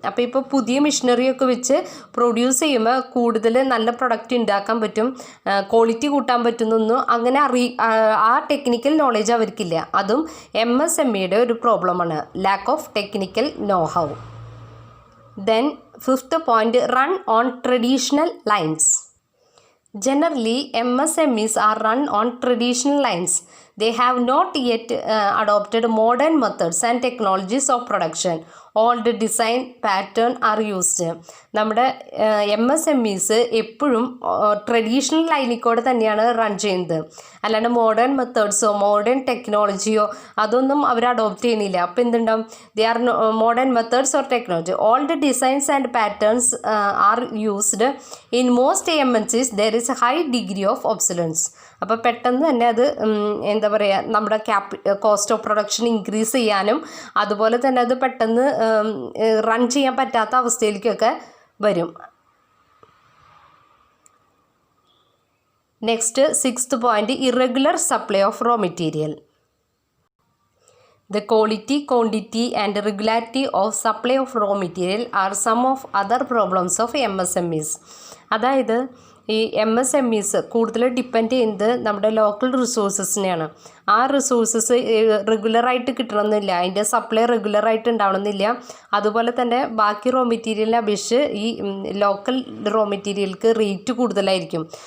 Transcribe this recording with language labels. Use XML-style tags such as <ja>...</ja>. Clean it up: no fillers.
<ml>അപ്പോൾ ഇപ്പോൾ പുതിയ മെഷീനറിയൊക്കെ വെച്ച് പ്രൊഡ്യൂസ് ചെയ്യുമ്പോൾ കൂടുതൽ നല്ല പ്രൊഡക്റ്റ് ഉണ്ടാക്കാൻ പറ്റും, ക്വാളിറ്റി കൂട്ടാൻ പറ്റുന്നൊന്നും അങ്ങനെ ആ ടെക്നിക്കൽ നോളേജ് അവർക്കില്ല. അതും MSMEയുടെ ഒരു പ്രോബ്ലമാണ്,</ml> <en>Lack of technical know how. Then 5th point, run on traditional lines. Generally, MSMEs are run on traditional lines. They have not yet adopted modern methods and technologies of production. Old design pattern are used.</en> <ml>നമ്മുടെ MSMEs എപ്പോഴും traditional ലൈനിൽ കൂടെ തന്നെയാണ് run ചെയ്യുന്നത്. അല്ലാണ്ട് modern മെത്തേഡ്സോ modern ടെക്നോളജിയോ അതൊന്നും അവർ adopt ചെയ്യുന്നില്ല. അപ്പോൾ എന്തുണ്ടാവും,</ml> <en>They are modern methods or technology. All the designs and patterns are used in most MNCs. There is high degree of obsolescence.</en> <ml>അപ്പോൾ പെട്ടെന്ന് തന്നെ അത് എന്താ പറയുക, നമ്മുടെ കോസ്റ്റ് ഓഫ് പ്രൊഡക്ഷൻ ഇൻക്രീസ് ചെയ്യാനും അതുപോലെ തന്നെ അത് പെട്ടെന്ന് റൺ ചെയ്യാൻ പറ്റാത്ത അവസ്ഥയിലേക്കൊക്കെ വരും.</ml> <en>Next 6th point, irregular supply of raw material. The quality, quantity and regularity of supply of raw material are some of other problems of MSMEs.</en> <ml>അതായത് ഈ MSMEs കൂടുതൽ ഡിപ്പെൻഡ് ചെയ്യുന്നത് നമ്മുടെ ലോക്കൽ റിസോഴ്സസിനെയാണ്. ആ റിസോഴ്സസ് റെഗുലറായിട്ട് കിട്ടണമെന്നില്ല, അതിൻ്റെ സപ്ലൈ റെഗുലറായിട്ട് ഉണ്ടാവണമെന്നില്ല. അതുപോലെ തന്നെ ബാക്കി റോ മെറ്റീരിയലിനെ അപേക്ഷിച്ച് ഈ ലോക്കൽ റോ മെറ്റീരിയൽക്ക് റേറ്റ് കൂടുതലായിരിക്കും.</ml>